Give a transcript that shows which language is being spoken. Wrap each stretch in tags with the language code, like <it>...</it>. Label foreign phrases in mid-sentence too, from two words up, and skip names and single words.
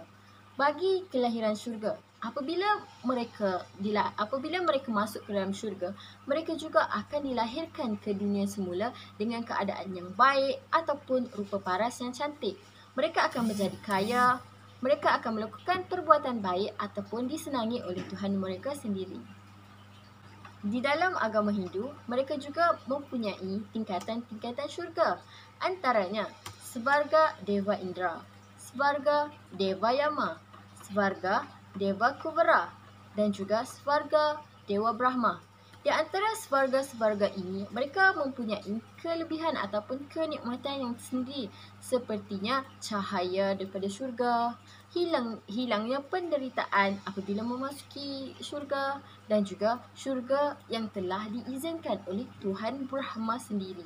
<ms>Bagi kelahiran syurga, apabila mereka masuk ke dalam syurga, mereka juga akan dilahirkan ke dunia semula dengan keadaan yang baik ataupun rupa paras yang cantik. Mereka akan menjadi kaya, mereka akan melakukan perbuatan baik ataupun disenangi oleh Tuhan mereka sendiri. Di dalam agama Hindu, mereka juga mempunyai tingkatan-tingkatan syurga. Antaranya, Svarga Deva Indra, Svarga Deva Yama, Svarga Deva Kuvara dan juga Svarga Dewa Brahma. Di antara svarga-svarga ini, mereka mempunyai kelebihan ataupun kenikmatan yang tersendiri, sepertinya cahaya daripada syurga, hilangnya penderitaan apabila memasuki syurga dan juga syurga yang telah diizinkan oleh Tuhan Brahma sendiri.</ms>